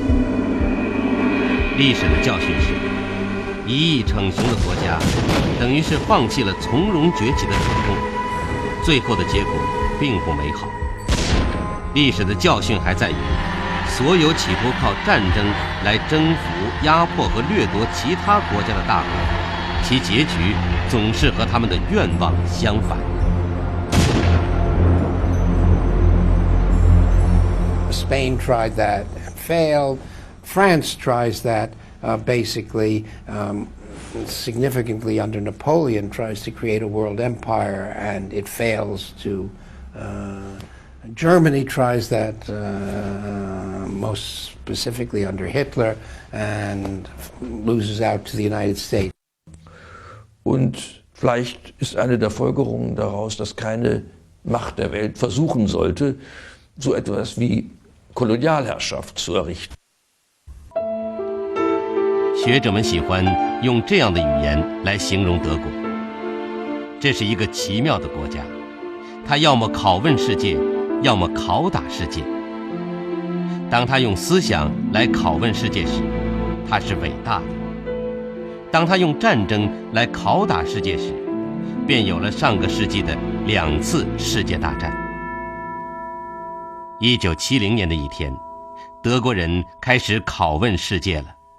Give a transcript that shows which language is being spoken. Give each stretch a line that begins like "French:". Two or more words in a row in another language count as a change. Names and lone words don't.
Chinese: 历史的教训是，一意逞雄的国家，等于是放弃了从容崛起的主动，最后的结果并不美好。历史的教训还在于，所有企图靠战争来征服、压迫和掠夺其他国家的大国，其结局总是和他们的愿望相反。
English: Spain tried that and failed. France tries that basically significantly under Napoleon, tries to create a world empire, and it fails to. Germany tries that most specifically under Hitler and loses out to the United States.
German: Und vielleicht ist eine der Folgerungen daraus, dass keine Macht der Welt versuchen sollte, so etwas wie Kolonialherrschaft zu errichten.
Chinese: 学者们喜欢用这样的语言来形容德国。这是一个奇妙的国家，它要么拷问世界，要么拷打世界。当它用思想来拷问世界时，它是伟大的；当它用战争来拷打世界时，便有了上个世纪的2次世界大战。1970年的一天，德国人开始拷问世界了。